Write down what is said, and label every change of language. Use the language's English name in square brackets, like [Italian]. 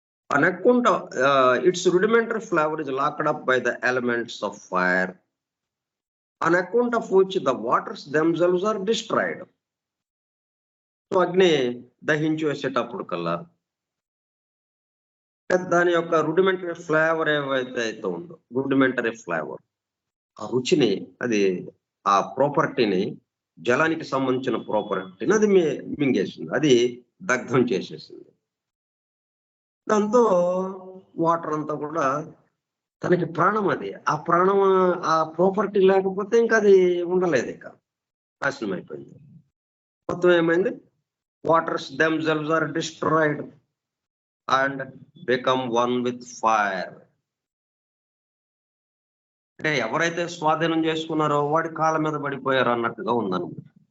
[English] An account of its rudimentary flavor is locked up by the elements of fire, on account of which the waters themselves are destroyed. [Telugu] So అగ్ని దహించి వేసేటప్పుడు కల్లా దాని యొక్క rudimentary flavour ఏవైతే ఉందో, rudimentary flavour, ఆ రుచిని, అది ఆ ప్రాపర్టీని, జలానికి సంబంధించిన ప్రాపర్టీని అది మింగేసింది, అది దగ్ధం చేసేసింది. దాంతో వాటర్ అంతా కూడా తనకి ప్రాణం, అది ఆ ప్రాణం, ఆ ప్రాపర్టీ లేకపోతే ఇంకా అది ఉండలేదు, ఇక నాశనం అయిపోయింది. మొత్తం ఏమైంది, [English] waters themselves are destroyed and become one with fire. [Telugu] అంటే ఎవరైతే స్వాధీనం చేసుకున్నారో వాడి కాళ్ళ మీద పడిపోయారు అన్నట్టుగా ఉందన్నమాట.